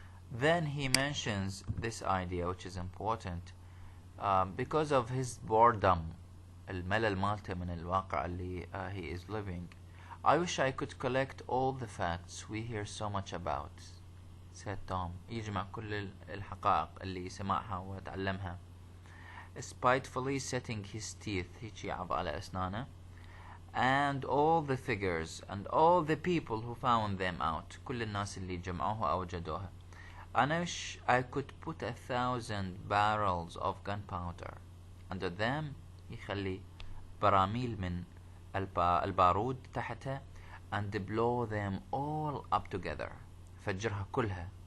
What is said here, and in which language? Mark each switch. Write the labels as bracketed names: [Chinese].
[English] Then he mentions this idea, which is important, because of his boredom, [Arabic] الملل مالته من الواقع اللي [English] he is living. I wish I could collect all the facts we hear so much about, said Tom. [Arabic] يجمع كل الحقائق اللي سمعها وتعلمها. [English] Spitefully setting his teeth, [Arabic] هيك يعض على أسنانه, [English] and all the figures and all the people who found them out, [Arabic] كل الناس اللي جمعوها أو وجدوها. [English] I wish I could put 1,000 barrels of gunpowder under them, [Arabic] يخلي براميل من البارود تحتها, [English] and blow them all up together, [Arabic] فجرها كلها.